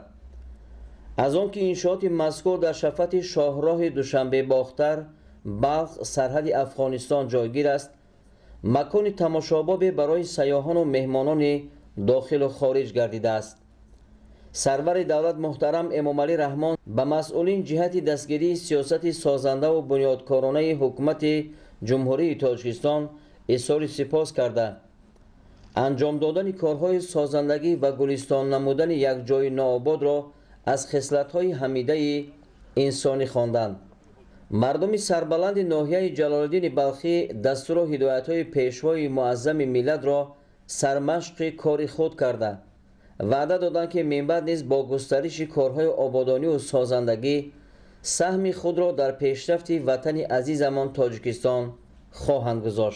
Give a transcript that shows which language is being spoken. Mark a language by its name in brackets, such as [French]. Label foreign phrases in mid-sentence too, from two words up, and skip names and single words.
[Tajik] аз он ки иншооти мазкур дар шафати шоҳроҳи душанбебохтар балх сарҳади афғонистон ҷойгир аст, макони тамошобобе барои сайёҳону меҳмонони дохилу хориҷ гардидааст. сарвари давлат муҳтарам эмомалӣ раҳмон ба масъулин ҷиҳати дастгирии сиёсати созандаву бунёдкоронаи ҳукумати ҷумҳурии тоҷикистон изҳори сипос карда анҷом додани корҳои созандагӣ ва гулистон намудани як ҷои навободро аз хислатҳои ҳамидаи инсонӣ хонданд. Мардуми сарбаланди ноҳияи Ҷалолиддини Балхӣ дастур ва ҳидоятҳои пешвои муаззами миллатро сармашқи кори худ карда ваъда доданд, ки минбаъд низ бо густариши корҳои ободонӣ ва созандагӣ саҳми худро дар пешрафти Ватани азизамон Тоҷикистон хоҳанд гузошт.